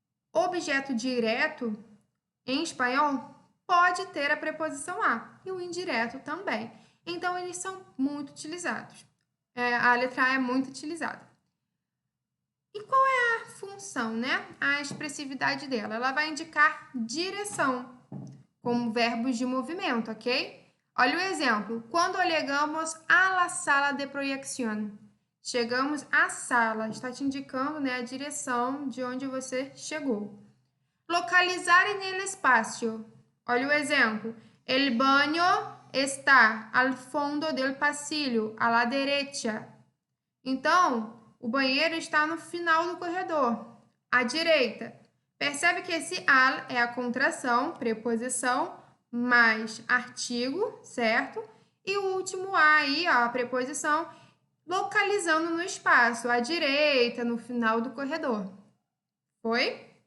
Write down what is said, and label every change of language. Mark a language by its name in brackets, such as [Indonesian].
[Portuguese] Objeto direto, em espanhol, pode ter a preposição a e o indireto também. Então, eles são muito utilizados. A letra A é muito utilizada. E qual é a função, né? A expressividade dela? Ela vai indicar direção, como verbos de movimento, ok? Olha o exemplo. [Spanish] Quando llegamos a la sala de proyección. [Portuguese] Chegamos à sala. Está te indicando, né, a direção de onde você chegou. [Spanish] Localizar en el espacio. [Portuguese] Olha o exemplo. [Spanish] El baño está al fondo del pasillo, a la derecha. [Portuguese] Então, o banheiro está no final do corredor, à direita. Percebe que esse al é a contração, preposição, mais artigo, certo? E o último a aí, ó, a preposição, localizando no espaço, à direita, no final do corredor. Foi?